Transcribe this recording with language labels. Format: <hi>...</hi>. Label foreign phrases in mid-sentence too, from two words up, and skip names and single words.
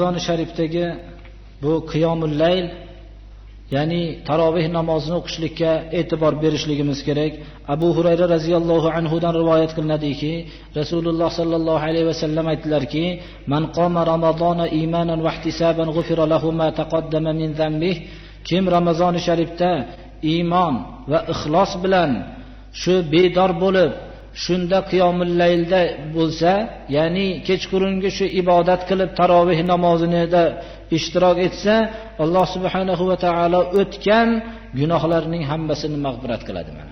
<uz>Ramazon sharifdagi bu</uz> <ar>قيام الليل,</ar> <uz>ya'ni taroveh namozini o'qishlikka e'tibor berishligimiz kerak. Abu Hurayra</uz> <ar>رضي الله عنه</ar> <uz>dan rivoyat qilinadiki, Rasululloh</uz> <ar>صلى الله عليه وسلم</ar> <uz>aytdilarki,</uz> <ar>"من قام رمضان إيمانا واحتسابا غفر له ما تقدم من ذنبه."</ar> <uz>Kim Ramazon sharifda iymon va ixlos bilan shu bedor bo'lib, shunda</uz> <ar>قيام الليل</ar> <uz>bo'lsa, ya'ni kechqurungi shu ibodat qilib taroveh namozida ishtirok etsa, Alloh</uz> <ar>سبحانه وتعالى</ar> <uz>o'tgan gunohlarining hammasini mag'firat qiladi mana.</uz>